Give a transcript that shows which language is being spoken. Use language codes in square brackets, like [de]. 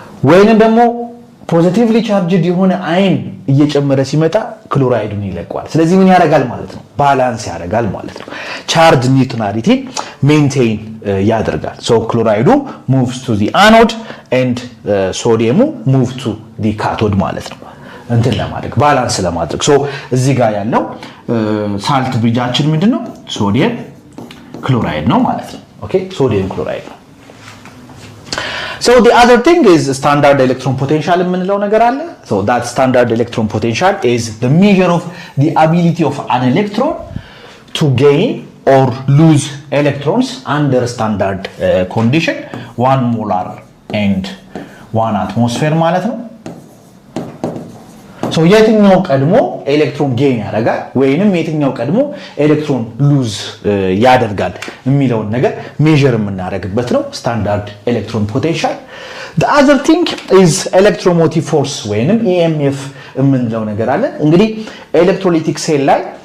[am] ወይንም ደግሞ ፖዚቲቭሊ ቻርጅድ የሆነ አይን እየጨመረ ሲመጣ ክሎራይዱን ይለቀዋል። ስለዚህ ምን ያደርጋል ማለት ነው ባላንስ ያደርጋል ማለት ነው። ቻርጅ ኒውትራሊቲ ሜንቴን ያደርጋል። ሶ ክሎራይዱ [en] moves to the anode and [am] ሶዲየሙ [en] move to the cathode [am] ማለት ነው እንትን ለማድረግ ባላንስ ለማድረግ። ሶ እዚህ ጋር ያለው ሳልት ብሪጃችን ምንድነው ሶዲየም ክሎራይድ ነው ማለት ነው። ኦኬ ሶዲየም ክሎራይድ ነው። [en] So the other thing is standard electron potential [am] የምንለው ነገር አለ. [en] So that standard electron potential is the measure of the ability of an electron to gain or lose electrons under standard condition 1 molar and 1 atmosphere [am] ማለት ነው. So የትኛው ቀድሞ ኤሌክትሮን ጌን ያደርጋል ወይንም የትኛው ቀድሞ ኤሌክትሮን ሉዝ ያደርጋል የሚለውን ነገር ሜዠር የምናደርግበት ነው ስታንዳርድ ኤሌክትሮን ፖቴንሻል። [en] the other thing is electromotive force [am] ወይንም EMF የምንለው ነገር አለ። እንግዲህ ኤሌክትሮላይቲክ ሴል ላይ